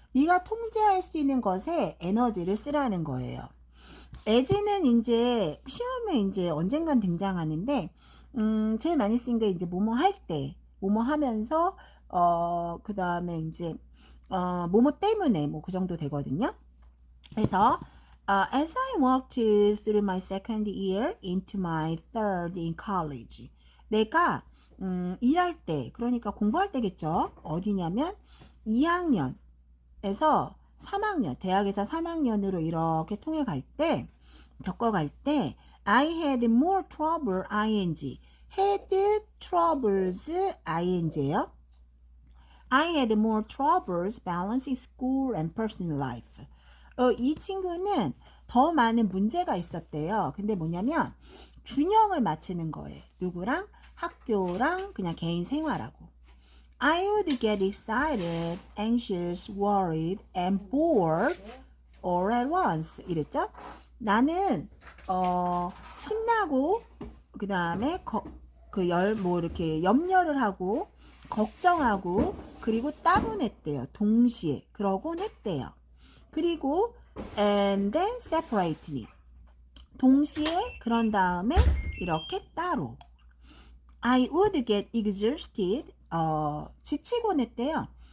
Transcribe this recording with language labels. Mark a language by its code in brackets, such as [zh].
[ko] 네가 통제할 수 있는 것에 에너지를 쓰라는 거예요. as는 이제 시험에 이제 언젠간 등장하는데, 제일 많이 쓴 게 이제 뭐뭐 할 때, 뭐뭐 하면서, 그 다음에 이제, 뭐뭐 때문에, 뭐 그 정도 되거든요. 그래서, [en] as I walked through my second year into my third in college. [ko] 내가, 일할 때, 그러니까 공부할 때겠죠. 어디냐면, 2학년에서 3학년, 대학에서 3학년으로 이렇게 통해 갈 때, 겪어갈 때, [en] I had more trouble, ing. had troubles, ing예요. I had more troubles balancing school and personal life. [ko] 이 친구는 더 많은 문제가 있었대요. 근데 뭐냐면 균형을 맞추는 거예요. 누구랑? 학교랑 그냥 개인 생활하고. [en] I would get excited, anxious, worried, and bored all at once. [ko] 이랬죠? 나는 신나고 그 다음에 뭐 이렇게 염려를 하고 걱정하고 그리고 따분했대요. 동시에 그러곤 했대요. 그리고 [en] and then separately [ko] 동시에 그런 다음에 이렇게 따로 [en] I would get exhausted [ko] 지치곤 했대요.